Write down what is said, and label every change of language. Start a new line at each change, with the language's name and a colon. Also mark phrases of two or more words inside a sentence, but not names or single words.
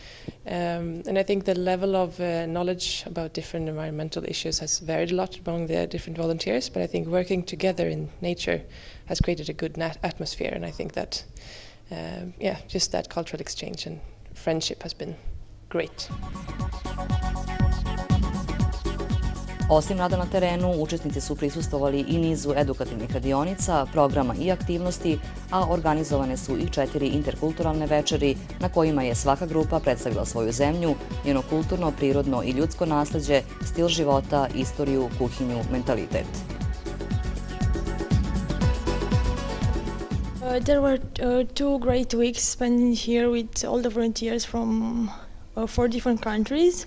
English: And I think the level of knowledge about different environmental issues has varied a lot among the different volunteers, but I think working together in nature has created a good atmosphere, and I think that, just that cultural exchange and friendship has been great.
Serbian: Osim rada na terenu, učesnici su prisustvovali i nizu edukativnih radionica, programa i aktivnosti, a organizovane su i 4 interkulturalne večeri na kojima je svaka grupa predstavila svoju zemlju, njeno kulturno, prirodno i ljudsko nasleđe, stil života, istoriju, kuhinju, mentalitet.
English: There were 2 great weeks spent here with all the volunteers from 4 different countries.